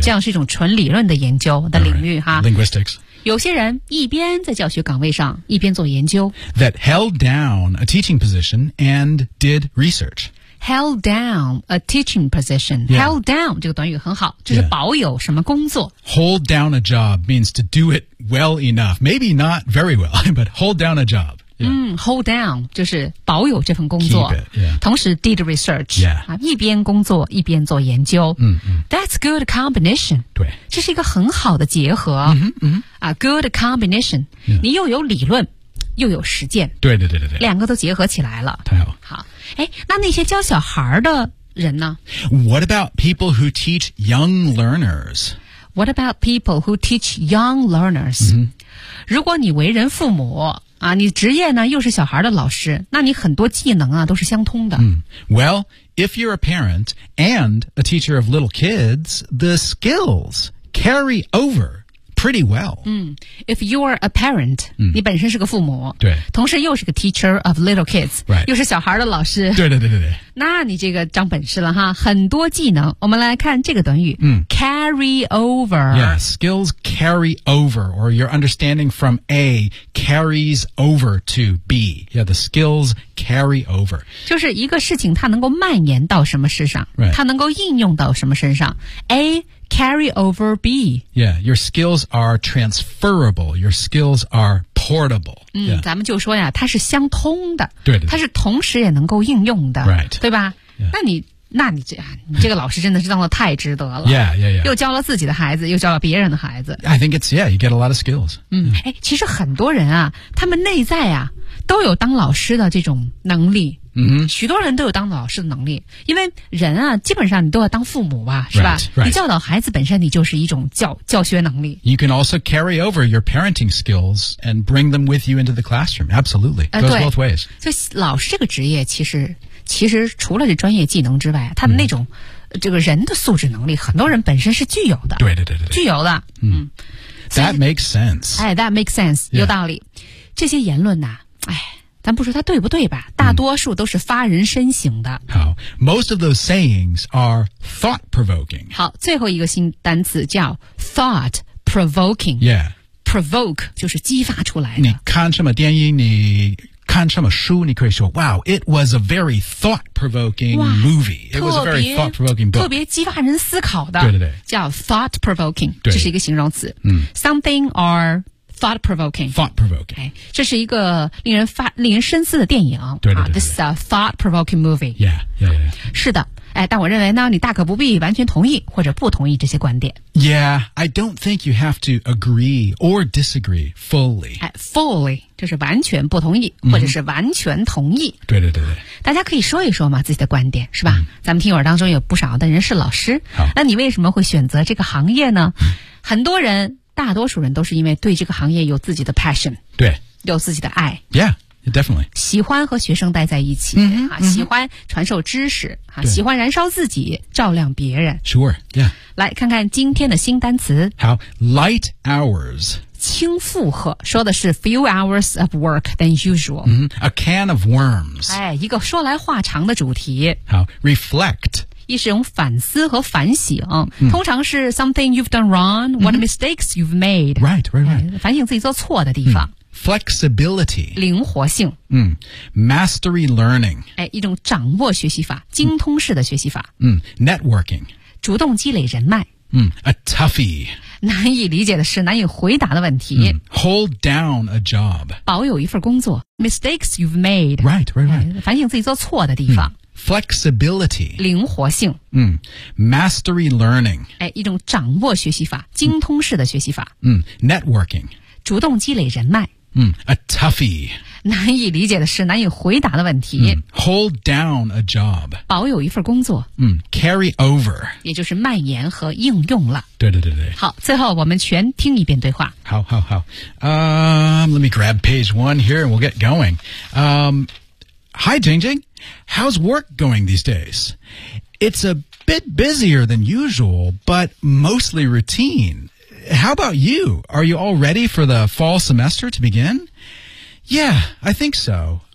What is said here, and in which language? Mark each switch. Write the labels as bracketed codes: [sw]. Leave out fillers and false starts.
[zh] 这样是一种纯理论的研究的领域、 [en] right. 哈。 Linguistics. [zh] 有些人一边在教学岗位上一边做研究。 [en] That held down a teaching position and did research. Held down a teaching position.、 Yeah. [zh] Held down 这个短语很好，就是保有什么工作。 [en] Yeah. Hold down a job means to do it well enough. Maybe not very well, but hold down a job.、 [zh] Yeah. Hold down 就是保有这份工作。 [en] Keep it, yeah. [zh] 同时 [en] did research. Yeah. [zh] 一边工作一边做研究。 Mm-hmm. [en] That's good combination. [zh] 对。这是一个很好的结合。 Mm-hmm, mm-hmm. [en] A good combination.、 Yeah. [zh] 你又有理论又有实践。对对对对对。两个都结合起来了。太好。好。那些教小孩的人呢 [en] What about people who teach young learners? What about people who teach young learners?、 Mm-hmm. [zh] 如果你为人父母、你职业呢又是小孩的老师那你很多技能啊都是相通的、 mm. [en] Well, if you're a parent and a teacher of little kids, the skills carry over pretty well、 If you're a parent、 [zh] 你本身是个父母对同时又是个 [en] teacher of little kids、 right. [zh] 又是小孩的老师对对对对对那你这个长本事了哈很多技能我们来看这个短语、carry over [en] yeah, skills carry over or your understanding from A carries over to B yeah, the skills carry over [zh] 就是一个事情它能够蔓延到什么事上、 [en] right. [zh] 它能够应用到什么身上 A carry over B [en] yeah, your skills are transferable your skills are portable、yeah. [zh] 咱们就说呀它是相通的对对它是同时也能够应用的 [en] right [zh] 对吧、 [en] yeah. [zh] 那你这个老师真的是当得太值得了 [en] yeah, yeah, yeah. [zh] 又教了自己的孩子又教了别人的孩子 [en] I think it's, yeah, you get a lot of skills、 [zh] 其实很多人啊他们内在啊都有当老师的这种能力。嗯哼，许多人都有当老师的能力，因为人啊，基本上你都要当父母吧，是吧？ [en] Right, right. [zh] 你教导孩子本身你就是一种教学能力。 [en] You can also carry over your parenting skills and bring them with you into the classroom. Absolutely, goes both ways. [zh] 所以老师这个职业其实除了这专业技能之外，他的那种、这个人的素质能力，很多人本身是具有的。对对对对，具有的。嗯。 [en] That makes sense. 哎 ，That makes sense.、Yeah. [zh] 有道理。这些言论呐、啊，哎，咱不说它对不对吧？大多数都是发人深省的。 [en] 好 ，most of those sayings are thought provoking. [zh] 好，最后一个新单词叫 thought provoking. [en] Yeah. [zh] Provoke 就是激发出来的。你看什么电影？你看什么书？你可以说 ， [en] Wow, it was a very thought provoking movie. It was a very thought provoking book. [zh] 特别激发人思考的。对对对。叫 thought provoking， 这是一个形容词。嗯。 [en] Something or thought provoking。 Thought provoking。 [zh] 哎，这是一个令人深思的电影。对对 对, 对、 [en] 啊。This is a thought provoking movie. Yeah, yeah, yeah. [zh] 是的。哎，但我认为呢，你大可不必完全同意或者不同意这些观点。 Yeah, I don't think you have to agree or disagree fully. 哎 ，fully 就是完全不同意、或者是完全同意。对对对对，大家可以说一说嘛，自己的观点是吧、咱们听友当中有不少的人是老师，好，那你为什么会选择这个行业呢？很多人，大多数人都是因为对这个行业有自己的 passion，对，有自己的爱。 [en] Yeah. Definitely. [zh] 喜欢和学生待在一起、喜欢传授知识、喜欢燃烧自己照亮别人。 [en] Sure, yeah. [zh] 来看看今天的新单词。 [en] 好 light hours. [zh] 轻负荷说的是 [en] few hours of work than usual.、 A can of worms. [zh] 哎，一个说来话长的主题。 [en] 好 reflect. [zh] 一是用反思和反省、通常是 [en] something you've done wrong, what mistakes you've made. Right, right, right. [zh] 反省自己做错的地方。 [en] Flexibility. [zh] 灵活性。 [en] Mastery learning. [zh] 哎，一种掌握学习法，精通式的学习法。 [en] Networking. [zh] 主动积累人脉。 [en] A toughie. [zh] 难以理解的事，难以回答的问题。 [en] Hold down a job. [zh] 保有一份工作。 [en] Mistakes you've made. Right, right, right.、 [zh] 反省自己做错的地方。 [en] Flexibility. [zh] 灵活性。 [en] Mastery learning. [zh] 哎，一种掌握学习法，精通式的学习法。 [en] Networking. [zh] 主动积累人脉。 [en] A toughie. [zh] 难以理解的事，难以回答的问题。 [en] Hold down a job. [zh] 保有一份工作。 [en] Carry over. [zh] 也就是蔓延和应用了。对对对对。好，最后我们全听一遍对话。好好好。 [en] Let me grab page one here and we'll get going. Hi, Jing Jing. How's work going these days? It's a bit busier than usual, but mostly routine. How about you? Are you all ready for the fall semester to begin? Yeah, I think so.